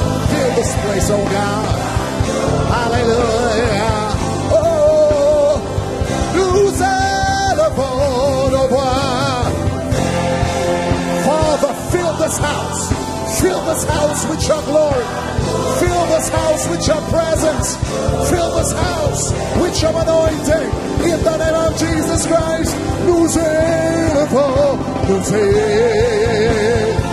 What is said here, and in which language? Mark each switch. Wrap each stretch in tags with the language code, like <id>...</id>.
<en>Fill this place, oh God. Hallelujah.</en> <fr>Oh, nous élevons nos voix.</fr> <en>Father, fill this house. Fill this house with your glory. Fill this house with your presence. Fill this house with your anointing. In the name of Jesus Christ,</en> <fr>nous élevons, nous élevons.</fr>